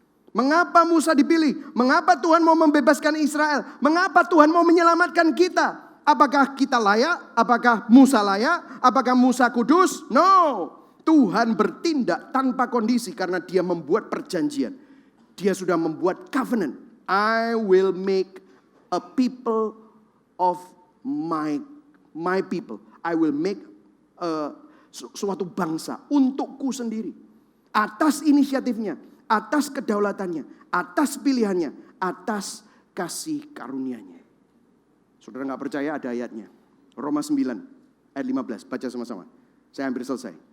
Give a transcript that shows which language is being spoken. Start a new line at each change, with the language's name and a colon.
Indonesian: Mengapa Musa dipilih? Mengapa Tuhan mau membebaskan Israel? Mengapa Tuhan mau menyelamatkan kita? Apakah kita layak? Apakah Musa layak? Apakah Musa kudus? No. Tuhan bertindak tanpa kondisi karena dia membuat perjanjian. Dia sudah membuat covenant.
English: I will make a people of my people.
Indonesian: I will make suatu bangsa untukku sendiri. Atas inisiatifnya, atas kedaulatannya, atas pilihannya, atas kasih karunia-Nya. Saudara gak percaya ada ayatnya. Roma 9 ayat 15, baca sama-sama. Saya hampir selesai.